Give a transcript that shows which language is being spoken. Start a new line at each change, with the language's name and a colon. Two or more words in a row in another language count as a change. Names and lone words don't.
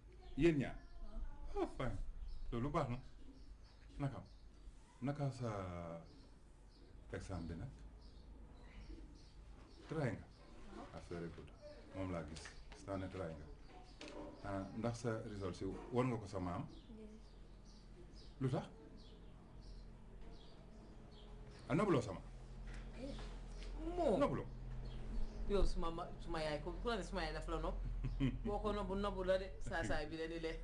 Wolof: yéen ñaar ah fine loolu baax na naka sa examen bi nag try nga ah
English: very good
Wolof: moom laa gis naa ne try nga ndax sa result si won nga ko sa maam lu tax nobuloo sama moo nobuloo yow suma yaay ko ku la ne suma yaay daf la nopp boo ko nobbu la de saa bi la di lee